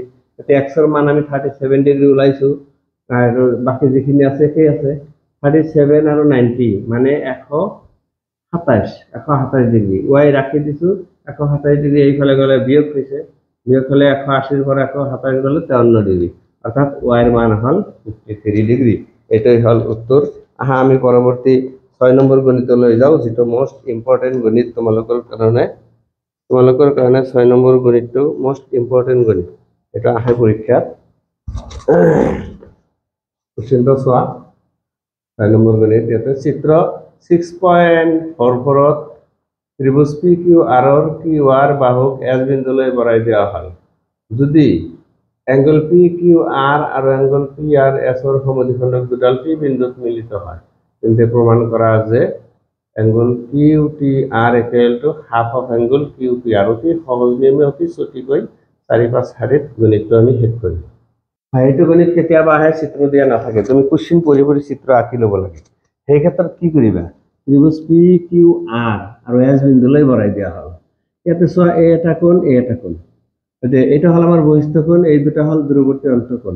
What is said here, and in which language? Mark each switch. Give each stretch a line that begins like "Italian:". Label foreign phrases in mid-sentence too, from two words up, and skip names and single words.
Assamese: এতিয়া x এর মান আমি 37 ডিগ্ৰী ওলাইছো, আৰু বাকি যিখিনি আছে সেই আছে 37 আৰু 90 মানে 127 ডিগ্ৰী। y ৰাখি দিছো 127 ডিগ্ৰী, এইফালে গলে বিয়োগ হৈছে, বিয়োগ হলে 180 এর পৰা 127 গলে 53 ডিগ্ৰী, অর্থাৎ y এর মান হল 53 ডিগ্ৰী। এটাই হল উত্তর। আহা আমি পরবর্তী 6 নম্বৰ গণিতলৈ যাও, যেটো
English: most important
Assamese: গণিত তোমালোকৰ কাৰণে। 6 নম্বৰ গণিতটো
English: most important
Assamese: গণিত, এটা আহে পৰীক্ষাত। কোশ্চেনটো চোৱা 6 নম্বৰ গণিত। ইয়াতে চিত্ৰ 6.44 ত্রিভুজ PQR ৰ QR বাহুক S বিন্দুলৈ বৰাই দিয়া হল। যদি এঙ্গল PQR আৰু এঙ্গল PRS এর সমদ্বিখণ্ডক দুডাল P বিন্দুত মিলিত হয়, তেন্তে প্রমাণ করা যে এঙ্গল QTR =
English: half of angle QPR.
Assamese: অতি সহজ নিয়মে অতি চুটিকৈ 4-5 শাৰীত গণিতটো আমি শেষ কৰিম। এইটো গণিত কেতিয়াবা আহে চিত্ৰ দিয়া নাথাকে, তুমি কোশ্চিন পঢ়ি পঢ়ি চিত্ৰ আঁকি ল'ব লাগে। সেই ক্ষেত্ৰত কি কৰিবা, ত্রিভুজ PQR আৰু S বিন্দুলৈ বৰাই দিয়া হল। ইয়াতে চোৱা এই এটা কোণ, এই এটা কোণ, এটা হল আমার বহিস্থ কোণ, এই দুটা হল দূরবর্তী অন্তঃকোণ।